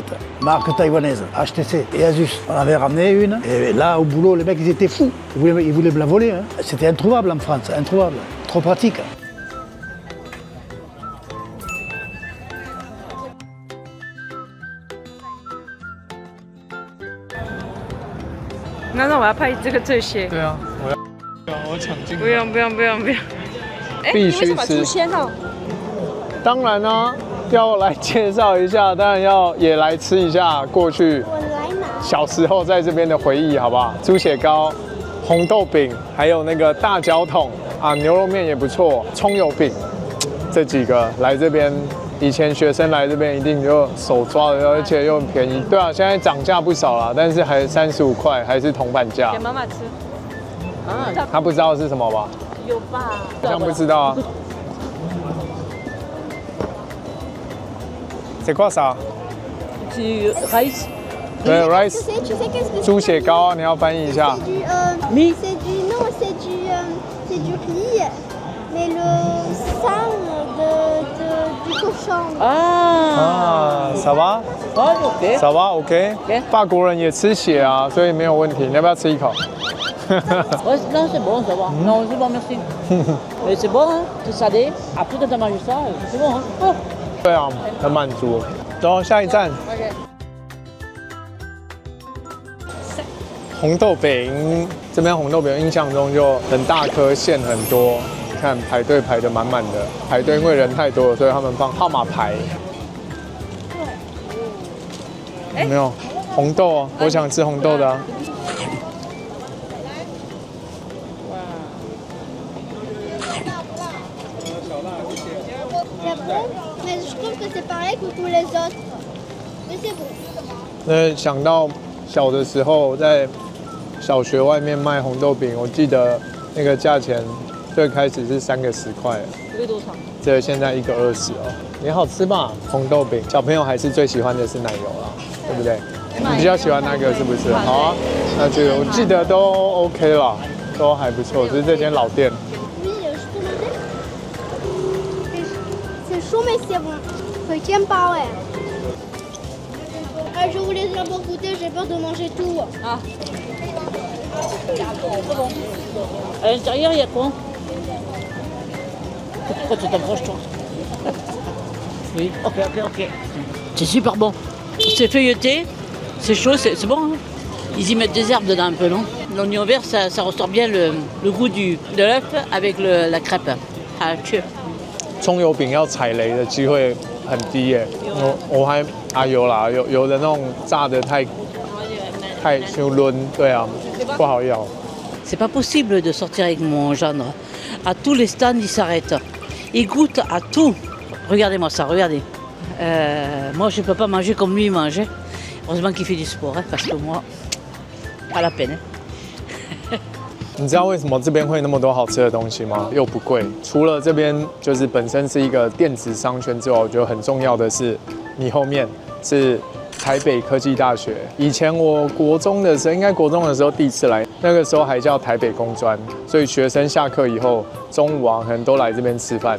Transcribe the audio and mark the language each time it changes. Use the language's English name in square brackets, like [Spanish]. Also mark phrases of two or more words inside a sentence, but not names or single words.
[French] Marque taïwanaise, HTC et Asus. On avait ramené une, et là, au boulot, les mecs, ils étaient fous. Ils voulaient me la voler. Hein. C'était introuvable en France, introuvable. Trop pratique. Non, [Chinese] 我要拍这些。对啊，我抢镜头。不用。哎，必须你为什么吃出现了？当然呢、要来介绍一下，当然也来吃一下过去小时候在这边的回忆，好不好？猪血糕、红豆饼，还有那个大脚桶啊，牛肉面也不错，葱油饼，这几个来这边。以前学生来这边一定就手抓的，而且又很便宜。对啊，现在涨价不少啦，但是还35块，还是铜板价。给妈妈吃。他不知道是什么吧？有吧？好像不知道啊。 [French] C'est quoi ça？ Tu rice [Chinese] 对，rice， [French] Tu sais qu'est-ce que [Chinese] 猪血糕啊，你要翻译一下。 Mi [French] c'est du riz, mais le sang du cochon. Ah, ça va？ OK. ça va OK？ [Chinese] 法国人也吃血啊，所以没有问题。你要不要吃一口？ [French] Ouais, non, c'est bon, ça va. Non, c'est bon, merci. Mais c'est bon, hein, c'est salé. Après, quand t'as mangé ça, c'est bon. Hein. Oh. [Chinese] 对啊，很满足。走，下一站。红豆饼，这边红豆饼印象中就很大颗，馅很多，看排队排得满满的。排队因为人太多了，所以他们放号码牌。有没有红豆哦？我想吃红豆的啊。 [French] C'est bon, mais je trouve que c'est pareil que tous les autres. Mais c'est bon. [Chinese] 想到小的时候在小学外面卖红豆饼，我记得那个价钱最开始是3个10块，这个多长？这个现在1个20哦，也好吃吧？红豆饼，小朋友还是最喜欢的是奶油啦，对不对？你比较喜欢那个是不是？好啊，那这个我记得都 OK 啦，都还不错，只是这间老店。 [French] Oui, je peux demander. C'est chaud, mais c'est bon. Retiens pas, ouais. Je voulais d'abord goûter, j'ai peur de manger tout. Ah. À l'intérieur, il y a quoi? Pourquoi tu t'approches, toi? Oui, ok. C'est super bon. C'est feuilleté, c'est chaud, c'est bon. Hein, ils y mettent des herbes dedans un peu, non? L'oignon vert, ça ressort bien le goût de l'œuf avec la crêpe. Ah, cheers. [Chinese] 葱油饼要踩雷的机会很低耶。我还有啦，有的那种炸的太修润，对啊，不好咬。 [French] C'est pas possible de sortir avec mon gendre. À tous les stands, il s'arrête. Il goûte à tout. Regardez-moi ça, regardez. Moi, je ne peux pas manger comme lui mange. Heureusement qu'il fait du sport, hein, parce que moi, pas la peine. [Chinese] 你知道为什么这边会那么多好吃的东西吗？又不贵。除了这边就是本身是一个电子商圈之外，我觉得很重要的是，你后面是台北科技大学。以前我国中的时候，应该国中的时候第一次来，那个时候还叫台北工专，所以学生下课以后，中午啊可能都来这边吃饭。